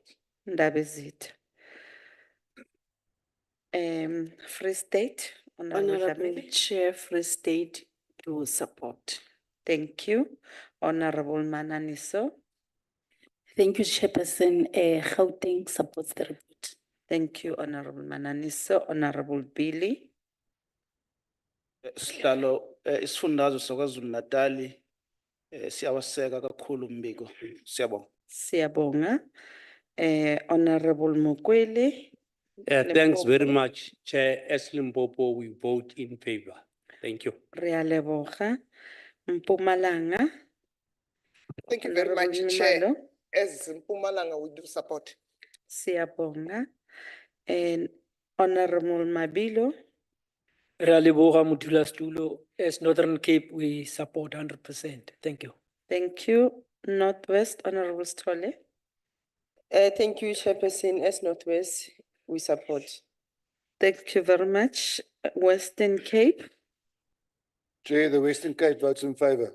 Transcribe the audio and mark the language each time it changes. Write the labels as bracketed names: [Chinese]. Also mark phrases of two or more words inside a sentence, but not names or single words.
[English] That is it. Free State, Honorable Chair, Free State to support. Thank you. Honorable Mananiso. Thank you, Chairperson. Gauteng supports the report. Thank you, Honorable Mananiso. Honorable Billy. [Zulu] Sihlalo isifundazwe saKwaZulu Natali siyawaseka kakhulu umbiko. Siyabonga. Siyabonga. [English] Honorable Mukweli. Thanks very much, Chair. As Limpopo, we vote in favor. Thank you. [Northern Sotho] Re a leboga. Mpumalanga. [English] Thank you very Honorable much, Chair. Nxumalo, As Mpumalanga, we do support. siyabonga. And Honorable Mabilo, [Northern Sotho] Re a leboga modulasetulo. [English] As Northern Cape, we support 100%. Thank you. thank you. Northwest, Honorable Stole. Thank you, Chairperson. As Northwest, we support. Thank you very much. Western Cape, Chair, the Western Cape votes in favour.